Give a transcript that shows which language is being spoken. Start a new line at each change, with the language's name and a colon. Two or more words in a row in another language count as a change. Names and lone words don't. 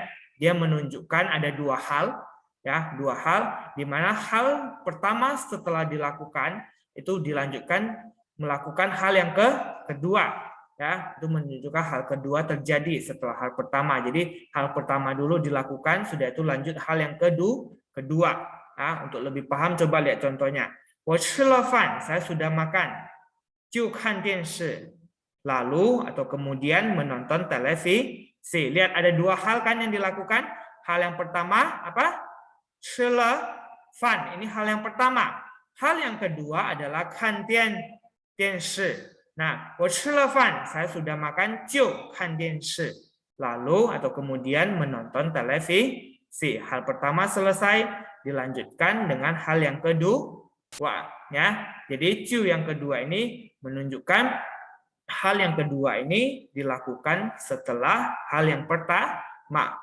Indonesian: Dia menunjukkan ada dua hal, ya, dua hal di mana hal pertama setelah dilakukan itu dilanjutkan melakukan hal yang kedua. Ya, itu menunjukkan hal kedua terjadi setelah hal pertama. Jadi hal pertama dulu dilakukan, sudah itu lanjut hal yang kedua. Ya, untuk lebih paham coba lihat contohnya.
Chinese: 我吃了饭,
Indonesian: saya sudah makan.
Chinese: 就看电视,
Indonesian: lalu atau kemudian menonton televisi. Lihat ada dua hal kan yang dilakukan. Hal yang pertama apa?
Chinese: 吃了饭,
Indonesian: ini hal yang pertama. Hal yang kedua adalah
Chinese: 看电视. Nah, 我吃了饭,
Indonesian: saya sudah makan,
Chinese: 就看电视.
Indonesian: Lalu atau kemudian menonton televisi. Hal pertama selesai, dilanjutkan dengan hal yang kedua. Ya, jadi 就 yang kedua ini menunjukkan hal yang kedua ini dilakukan setelah hal yang pertama.